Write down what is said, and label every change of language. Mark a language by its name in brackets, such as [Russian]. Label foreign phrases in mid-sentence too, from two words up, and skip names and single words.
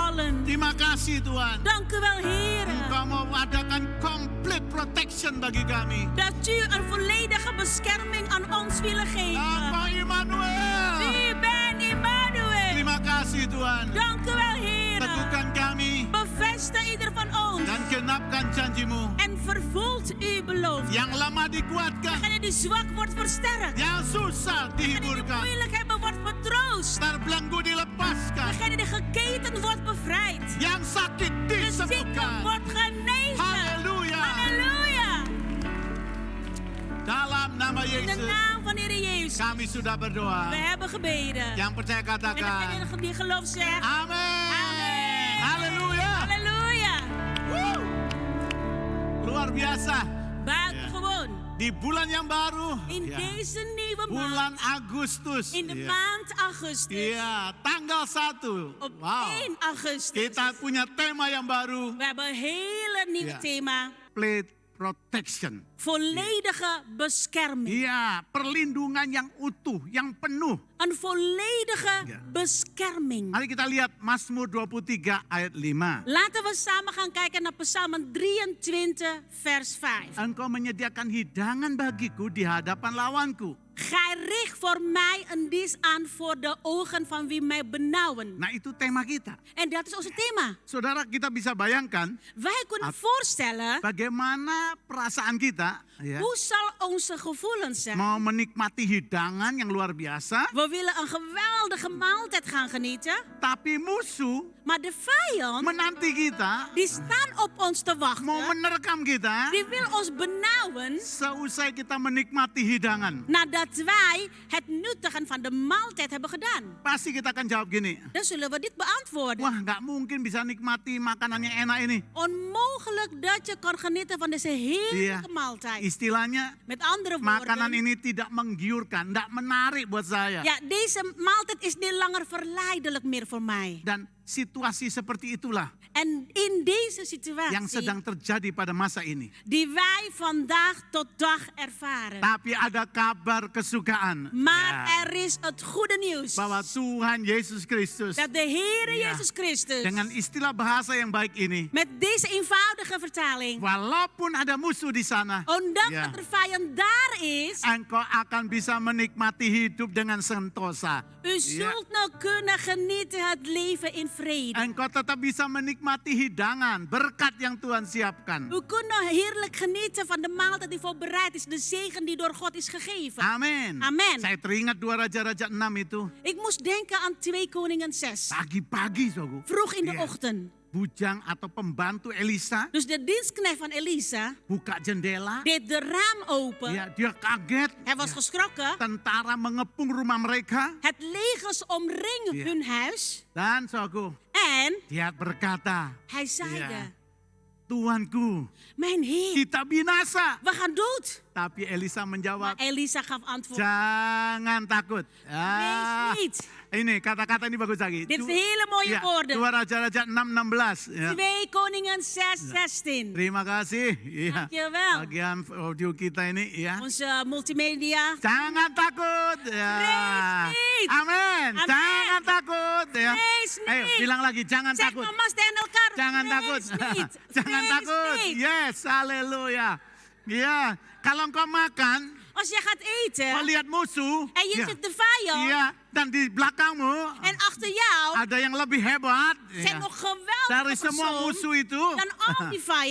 [Indonesian] Amen. Terima kasih Tuhan. [Dutch] Dank u wel, Heer. [Indonesian] Engkau mau adakan [English] complete protection [Indonesian] bagi kami. [Dutch] Dat u een volledige bescherming aan ons willen geven. [Indonesian] Engkau Immanuel. [Dutch] U bent Immanuel. [Indonesian] Terima kasih Tuhan. [Dutch] Dank u wel, Heer. [Indonesian] Teguhkan kami [Dutch] Bevestig ieder van ons. [Indonesian] dan genapkan janjimu. [Dutch] En vervult uw belofte. [Indonesian] Yang lemah dikuatkan, [Dutch] Degene die zwak wordt versterkt. [Indonesian] yang susah [Dutch] Degene die [Indonesian] dihiburkan, [Dutch] moeilijk hebben wordt vertroost. [Indonesian] terbelenggu dilepaskan, [Dutch] Degene die geketen wordt bevrijd. [Indonesian] yang sakit [Dutch] De zieke [Indonesian] disembuhkan. [Dutch] wordt genezen. [Indonesian] Haleluya. [Dutch] Halleluja. [Indonesian] Dalam nama [Dutch] In de [Indonesian] Yesus [Dutch] naam van Heer Jezus. [Indonesian] kami sudah berdoa. [Dutch] We hebben gebeden. [Indonesian] Yang percaya [Dutch] En [Indonesian] katakan [Dutch] degene die geloof zegt. [Indonesian] amin. [Dutch] Amen. [Indonesian] Haleluya. [Dutch] Halleluja. [Indonesian] Woo. Luar biasa. [Dutch] Buitengewoon. [Indonesian] Di bulan yang baru, [Dutch] In [Indonesian] ya, [Dutch] deze nieuwe [Indonesian] bulan [Dutch] maand. [Indonesian] Agustus. [Dutch] In de [Indonesian] Ya. [Dutch] maand augustus. [Indonesian] Iya, tanggal 1. [Dutch] Op Wow. 1 augustus. [Indonesian] Kita punya tema yang baru, [Dutch] We hebben een hele nieuwe Ja. thema. [English] plate protection. [Dutch] Volledige bescherming. [Indonesian] Iya, perlindungan yang utuh, yang penuh. [Dutch] Een volledige Ja. bescherming. [Indonesian] Mari kita lihat Mazmur 23 ayat 5. [Dutch] Laten we samen gaan kijken naar Psalm 23 vers 5. [Indonesian] Engkau menyediakan hidangan bagiku di hadapan lawanku. [Dutch] Gij richt voor mij een dienst aan voor de ogen van wie mij benauwen. [Indonesian] Nah, itu tema kita. [Dutch] En dat is ons thema. [Indonesian] Saudara, kita bisa bayangkan [Dutch] Wij kunnen voorstellen, [Indonesian] bagaimana perasaan kita ya, [Dutch] hoe zal onze gevoelens zijn? [Indonesian] mau menikmati hidangan yang luar biasa, [Dutch] We willen een geweldige maaltijd gaan genieten. [Indonesian] tapi musuh [Dutch] Maar de vijand, [Indonesian] menanti kita, [Dutch] die staan op ons te [Indonesian] mau [Dutch] wachten. [Indonesian] menerkam kita [Dutch] Die wil ons benauwen [Indonesian] seusai kita menikmati hidangan. [Dutch] nadat wij het nuttigen van de maaltijd hebben gedaan. [Indonesian] Pasti kita akan jawab gini, [Dutch] Dan zullen we dit beantwoorden. [Indonesian] wah nggak mungkin bisa nikmati makanan yang enak ini. [Dutch] Onmogelijk dat je kan genieten van deze heerlijke [Indonesian] Iya. [Dutch] maaltijd. [Indonesian] Istilahnya, [Dutch] Met andere [Indonesian] makanan [Dutch] woorden, [Indonesian] ini tidak menggiurkan, tidak menarik buat saya. [Dutch] ja, deze maaltijd is niet langer verleidelijk meer voor mij. [Indonesian] Dan situasi seperti itulah [Dutch] En in deze [Indonesian] yang [Dutch] situatie [Indonesian] sedang terjadi pada masa ini. [Dutch] die wij vandaag tot dag ervaren. [Indonesian] Tapi ada kabar kesukaan. [Dutch] Maar [Indonesian] Ya, [Dutch] er is het goede nieuws. [Indonesian] bahwa Tuhan Yesus Kristus [Dutch] Dat de Heere Ja. Jezus Christus [Indonesian] dengan istilah bahasa yang baik ini, [Dutch] met deze eenvoudige vertaling, [Indonesian] walaupun ada musuh di sana, [Dutch] ondanks Ja. dat er vijand daar is, [Indonesian] engkau akan bisa menikmati hidup dengan sentosa. [Dutch] u zult nou kunnen genieten het leven in vrede. [Indonesian] Engkau tetap bisa menikmati hidangan, berkat yang Tuhan siapkan. [Dutch] U kunt nou heerlijk genieten van de maaltijd die voorbereid is, de zegen die door God is gegeven. [Indonesian] Amin. [Dutch] Amen. [Indonesian] Saya teringat 2 Raja-Raja 6 itu. [Dutch] Ik moest denken aan 2 Koningen 6. [Indonesian] Pagi-pagi, saudara. [Dutch] Vroeg in de [Indonesian] Iya. [Dutch] ochtend. [Indonesian] Bujang atau pembantu Elisa [Dutch] Dus de dienstknecht van Elisa [Indonesian] buka jendela. [Dutch] deed de raam open. [Indonesian] Ya, dia kaget. [Dutch] Hij was geschrokken. [Indonesian] Tentara mengepung rumah mereka. [Dutch] Het legers omringen Ja. hun huis. [Indonesian] Dan saudaraku, [Dutch] En [Indonesian] dia berkata, [Dutch] hij zeide, [Indonesian] Ja. Tuanku, [Dutch] mijn Heer, [Indonesian] kita binasa. [Dutch] we gaan dood. [Indonesian] Tapi Elisa menjawab, [Dutch] Maar Elisa gaf antwoord, [Indonesian] jangan takut. [Dutch] wees niet. [Indonesian] Ini kata-kata ini bagus lagi. [Dutch] Dit is hele mooie [Indonesian] Ya, [Dutch] woorden. [Indonesian] 2 Raja-Raja 6:16. Ya. [Dutch] 2 Koningen 6:16. [Indonesian] Terima kasih. Ya. [Dutch] Dankjewel. [Indonesian] Bagian audio kita ini ya. [Dutch] Onze multimedia. [Indonesian] Jangan takut. Ya. [Dutch] Vrees niet. [Indonesian] Amin. Amin. Jangan takut ya. [Dutch] Vrees [Indonesian] Ayo [Dutch] niet. [Indonesian] bilang lagi jangan [Dutch] Zeg [Indonesian] takut. [Dutch] namaste tegen elkaar. [Indonesian] Jangan takut. [Dutch] Vrees niet. [Indonesian] Jangan [Dutch] Vrees [Indonesian] takut. [Dutch] niet. [Indonesian] Yes, haleluya. Ya, kalau engkau makan, [Dutch] Als je gaat eten [Indonesian] kau lihat musuh, [Dutch] en je [Indonesian] ya, [Dutch] ziet de vijand [Indonesian] iya, dan di belakangmu [Dutch] en achter jou [Indonesian] ada yang lebih hebat [Dutch] zijn [Indonesian] ya, [Dutch] nog geweldige [Indonesian] dari semua [Dutch] persoon [Indonesian] musuh itu. [Dutch] dan al die vijand.